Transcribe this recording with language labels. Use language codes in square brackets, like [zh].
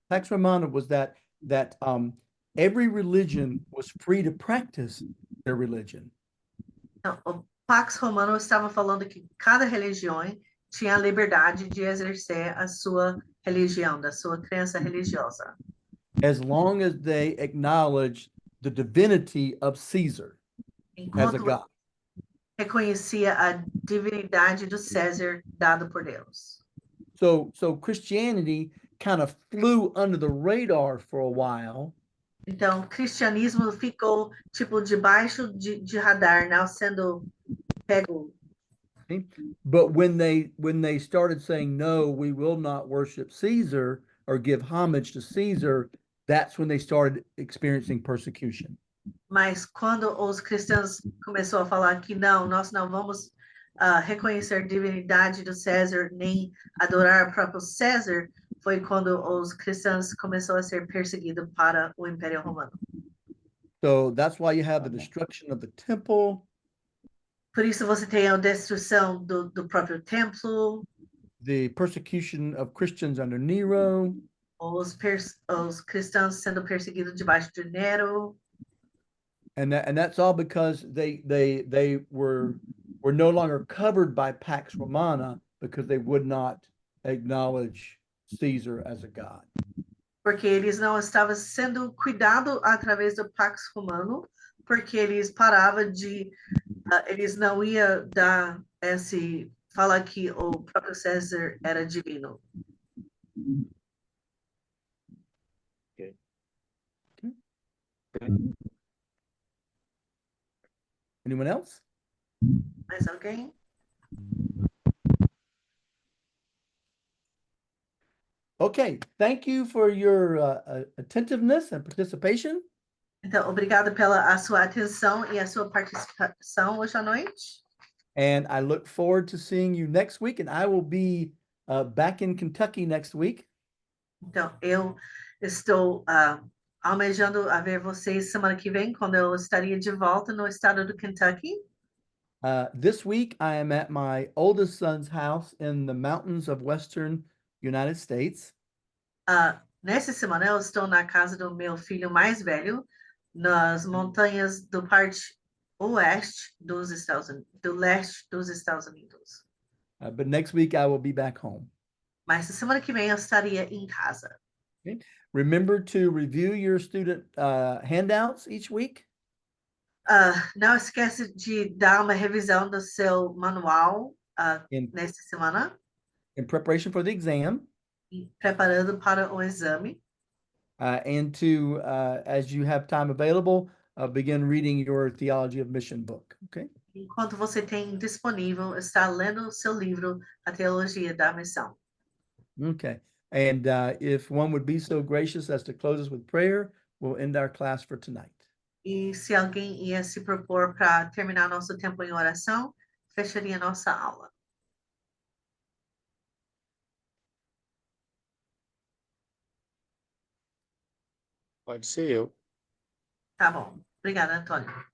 [en] Romana was that every religion was free to practice their religion. [pt] Então, o Pax Romano estava falando que cada religião tinha a liberdade de exercer a sua religião, da sua crença religiosa. [en] As long as they acknowledge the divinity of Caesar as a [pt] Enquanto [en] god. [pt] reconhecia a divinidade do César dado por Deus. [en] So Christianity kind of flew under the radar for a while. [pt] Então, o cristianismo ficou tipo debaixo de radar, não sendo pego. [en] But when they started saying, no, we will not worship Caesar or give homage to Caesar, that's when they started experiencing persecution. [pt] Mas quando os cristãos começaram a falar que não, nós não vamos reconhecer a divinidade do César, nem adorar o próprio César, foi quando os cristãos começaram a ser perseguidos para o Império Romano. [en] So that's why you have the destruction of the temple. [pt] Por isso você tem a destruição do próprio templo, [en] the persecution of Christians under Nero. [pt] os cristãos sendo perseguidos debaixo de Nero. [en] And that's all because they were no longer covered by Pax Romana because they would not acknowledge Caesar as a god. [pt] Porque eles não estavam sendo cuidados através do Pax Romano, porque eles paravam eles não iam dar falar que o próprio César era divino. [en] Okay. Anyone else? [pt] Mais alguém? [en] Okay, thank you for your attentiveness and participation. [pt] Então, obrigado pela sua atenção e a sua participação hoje à noite. [en] And I look forward to seeing you next week, and I will be back in Kentucky next week. [pt] Então, eu estou almejando a ver vocês semana que vem, quando eu estaria de volta no estado do Kentucky. [en] This week, I am at my oldest son's house in the mountains of Western United States. [pt] Nessa semana, eu estou na casa do meu filho mais velho, nas montanhas do parte oeste dos Estados Unidos, do leste dos Estados Unidos. [en] But next week, I will be back home. [pt] Mas na semana que vem, eu estaria em casa. [en] Okay. Remember to review your student handouts each week. [pt] Não esquece de dar uma revisão do seu manual nessa semana. [en] in preparation for the exam, [pt] e preparando para o exame, [en] and to, as you have time available, begin reading your Theology of Mission book. Okay. [pt] enquanto você tem disponível estar lendo o seu livro, A Teologia da Missão. [en] Okay. And if one would be so gracious as to close us with prayer, we'll end our class for tonight. [pt] E se alguém ia se propor para terminar nosso tempo em oração, fecharia nossa aula. Pode ser eu. Tá bom. Obrigada, Antônio.